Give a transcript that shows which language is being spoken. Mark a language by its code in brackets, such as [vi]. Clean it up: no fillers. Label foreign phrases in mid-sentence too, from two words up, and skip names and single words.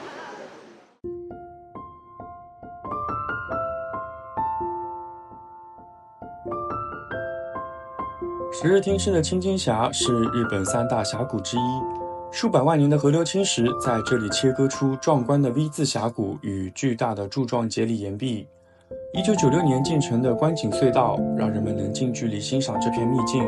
[zh] 十日町市的青津峡是日本三大峡谷之一，数百萬年的河流侵蝕在這裡切割出壯觀的 V 字峽谷與巨大的柱狀節理岩壁。1996年建成的觀景隧道，讓人們能近距離欣賞這片秘境。